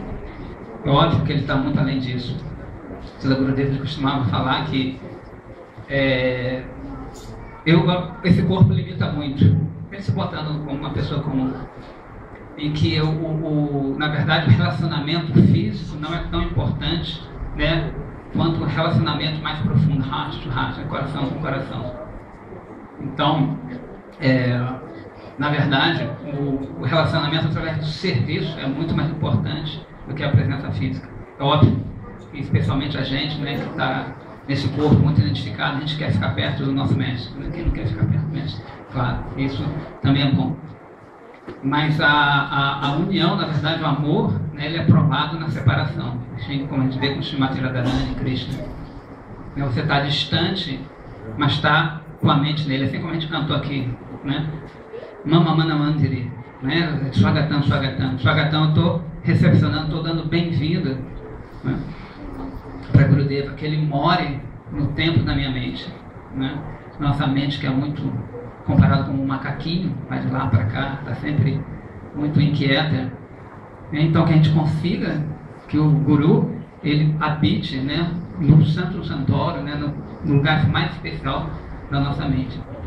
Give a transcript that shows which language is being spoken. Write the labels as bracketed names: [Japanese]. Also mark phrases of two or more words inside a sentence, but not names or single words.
[Portuguese] É óbvio que ele está muito além disso. O Gurudev costumava falar que esse corpo limita muito. Ele se botando como uma pessoa comum. E que na verdade o relacionamento físico não é tão importante, né, quanto o relacionamento mais profundo, [English] heart to heart, [Portuguese] coração com coração. Então, na verdade, o relacionamento através do serviço é muito mais importante do que a presença física. É óbvio, especialmente a gente, né, que está nesse corpo muito identificado, a gente quer ficar perto do nosso mestre, né? Quem não quer ficar perto do mestre? Claro, isso também é bom. Mas a união, na verdade, o amor, né, ele é provado na separação, assim, como a gente vê com Srimati Radharani e Krishna. Você está distante, mas está com a mente nele, assim como a gente cantou aqui, né? [Sanskrit] Mama Mana Mandiri, né? Swagatam, Swagatam. Swagatam, [Portuguese] eu estou recepcionando, estou dando bem-vinda, né, para Gurudeva, que ele more no templo da minha mente, né? Nossa mente, que é muito comparado com um macaquinho, vai de lá para cá, está sempre muito inquieta. Então, que a gente consiga que o Guru, ele habite, né, no Santo Santório, né, no lugar mais especial da nossa mente.